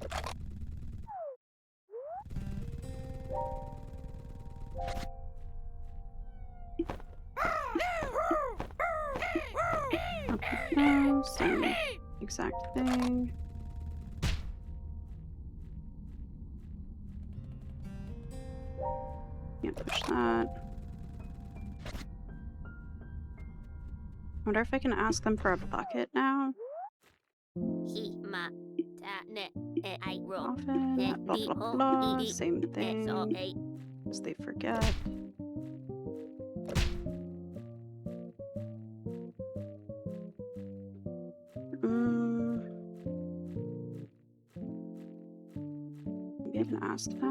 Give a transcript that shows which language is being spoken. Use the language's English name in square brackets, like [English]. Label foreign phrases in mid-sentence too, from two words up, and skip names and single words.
[English] Okay, same exact thing. Can't push that. Wonder if I can ask them for a bucket now. He ma ta ne e I ro. Often, Ne blah di blah ho blah. e Same so thing. e Because they forget. Maybe I can ask them.